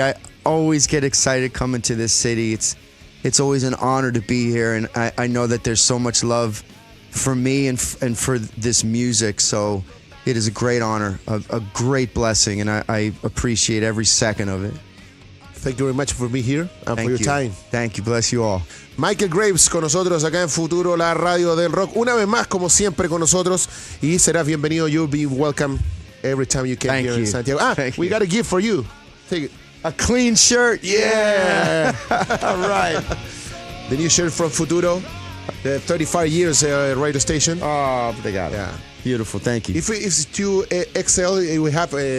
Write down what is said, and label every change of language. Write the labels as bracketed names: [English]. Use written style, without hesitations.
[English] I always get excited coming to this city. It's always an honor to be here, and I know that there's so much love for me and for this music, so it is a great honor, a great blessing, and I appreciate every second of it. Thank you very much for being here and for your time. Thank you. Bless you all. [Spanish] Michael Graves con nosotros acá en Futuro, la radio del rock. Una vez más, como siempre, con nosotros, y serás bienvenido. [English] You'll be welcome every time you came here in Santiago. We got a gift for you. Take it. A clean shirt. Yeah. All right. The new shirt from Futuro. The 35 years radio station. Oh, they got it. Yeah. Beautiful. Thank you. If it's 2XL, we have